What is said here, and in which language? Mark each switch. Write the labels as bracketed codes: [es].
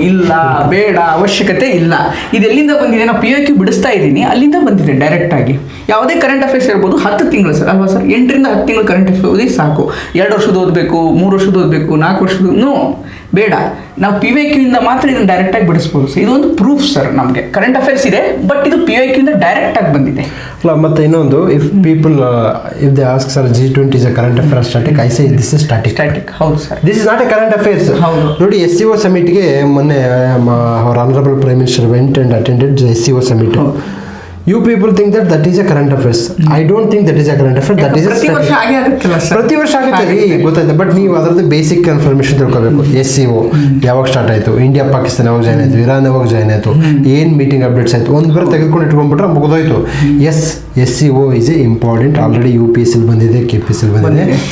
[kn] ಇಲ್ಲ, ಬೇಡ, ಅವಶ್ಯಕತೆ ಇಲ್ಲ. ಇದೆಲ್ಲಿಂದ ಬಂದಿದೆ? ನಾವು PVQ ಬಿಡಿಸ್ತಾ ಇದ್ದೀನಿ, ಅಲ್ಲಿಂದ ಬಂದಿದೆ ಡೈರೆಕ್ಟ್ ಆಗಿ. ಯಾವುದೇ ಕರೆಂಟ್ ಅಫೇರ್ಸ್ ಇರ್ಬೋದು, 10 ತಿಂಗಳು ಸರ್ ಅಲ್ವಾ ಸರ್? 8 ರಿಂದ 10 ತಿಂಗಳು ಕರೆಂಟ್ ಅಫೇರ್ಸ್ ಓದಿ ಸಾಕು. 2 ವರ್ಷದ ಓದಬೇಕು, 3 ವರ್ಷದ ಓದಬೇಕು, 4 ವರ್ಷದ ನೋ, ಬೇಡ. ನಾವು PVQ ಇಂದ ಮಾತ್ರ ಇದನ್ನು ಡೈರೆಕ್ಟ್ ಆಗಿ ಬಿಡಿಸ್ಬೋದು ಸರ್. ಇದೊಂದು ಪ್ರೂಫ್ ಸರ್ ನಮಗೆ. ಕರೆಂಟ್ ಅಫೇರ್ಸ್ ಇದೆ, ಬಟ್ ಇದು PVQ ಇಂದ ಡೈರೆಕ್ಟ್ ಆಗಿ ಬಂದಿದೆ. ಅಲ್ಲ, ಮತ್ತೆ ಇನ್ನೊಂದು, [en] If people if they ask sir G20 is a current affair static, I say this is static. [kn] ಹೌದು sir, [en] This is not a current affairs. [kn] ನೋಡಿ, [en] SCO [kn] ಸಮಿಟ್ಗೆ ಮೊನ್ನೆ [en] Our honourable prime minister went and attended SCO summit. You people think that is a current affairs. I don't think that is a current affair. That is a [kn] ಪ್ರತಿ ವರ್ಷ ಆಗುತ್ತೆ ರೀ, ಗೊತ್ತಾಯ್ತು. But ನೀವು ಅದರದ್ದು basic information ತಿಳ್ಕೊಬೇಕು. SCO ಯಾವಾಗ start ಆಯಿತು, ಇಂಡಿಯಾ ಪಾಕಿಸ್ತಾನ ಯಾವಾಗ ಜಾಯ್ನ್ ಆಯಿತು, ಇರಾನ್ ಯಾವಾಗ ಜಾಯ್ನ್ ಆಯಿತು, ಏನು ಮೀಟಿಂಗ್ ಅಪ್ಡೇಟ್ಸ್ ಆಯಿತು, ಒಂದು ಬರ ತೆಗೆದುಕೊಂಡು ಇಟ್ಕೊಂಡ್ಬಿಟ್ರೆ ಮುಗಿದೋಯ್ತು. [en] SCO is important. Already UPSC [kn] ಬಂದಿದೆ, KPSC ಬಂದಿದೆ.